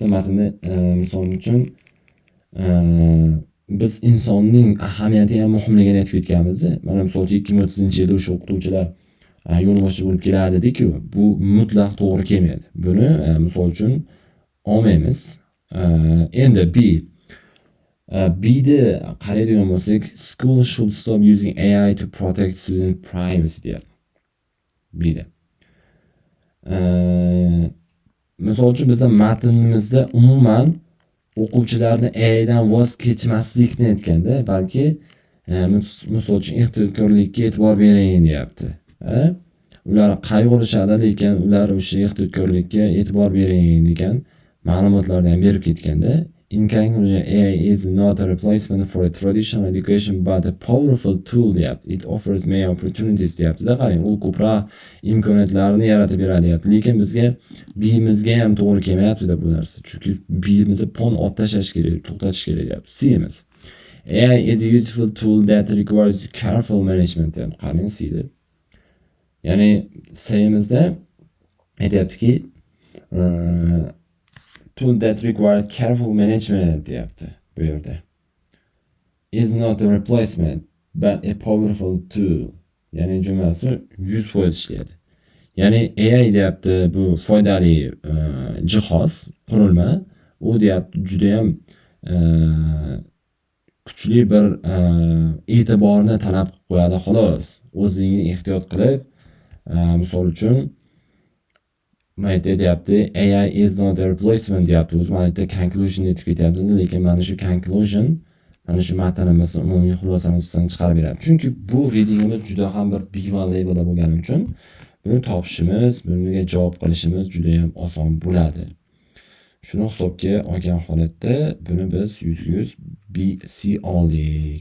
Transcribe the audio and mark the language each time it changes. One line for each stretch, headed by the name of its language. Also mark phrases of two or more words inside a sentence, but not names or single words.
Uzbek: Matnda misol uchun biz insonning ahamiyati ham muhimligini aytib ketganmiz. Mana misol uchun 2030-yilda o'sha o'qituvchilar yo'l boshchi bo'lib keladi dedik-ku, bu mutlaq to'g'ri kelmaydi. Buni misol uchun olmaymiz. Endi B'da qaraydigan bo'lsak,
English: school should stop using AI to protect student privacy deyapti.
Uzbek: B'da. Misol uchun bizning matnimizda umuman o'quvchilarni AIdan voz kechmaslikni aytganda, balki misol uchun ehtiyotkorlikka e'tibor bering deyapti. Ular qayg'urishadi, lekin ular o'sha ehtiyotkorlikka e'tibor bering degan ma'lumotlarni ham berib ketganda,
English: in conclusion, AI is not a replacement for a traditional education but a powerful tool deyapti. It offers many opportunities deyapti-da.
Uzbek: Qarang, u ko'proq imkoniyatlarni yaratib beradi deyapti. Lekin B'imizga ham to'g'ri kelmayapti-da bu narsa. Chunki B'imizni pon olib tashlash kerak, to'xtatish kerak deyapti. C'imiz.
English: AI is a useful tool that requires careful management deyapti.
Uzbek: Qarang, C'da. Ya'ni C'imizda aytayaptiki,
English: tool that require careful management deyapti bu yerda. Is not a replacement but a powerful tool.
Uzbek: Ya'ni jumlasi 100% ishlaydi. Ya'ni AI deyapti, bu foydali jihoz, qurilma. U deyapti juda ham kuchli bir e'tiborni talab qilib qo'yadi xolos. O'zingni ehtiyot qilib, misol uchun mayda deyapti,
English: AI is not a replacement deyapti.
Uzbek: O'zi mayda conclusion aytib ketyapti, lekin mana shu conclusion, mana shu matnimizni umumiy xulosasini chiqarib beradi. Chunki bu readingimiz juda ham bir B1 levelda bo'lgani uchun buni topishimiz, bunga javob qilishimiz juda ham oson bo'ladi. Shuni hisobga olgan holatda buni biz 100% BC oldik.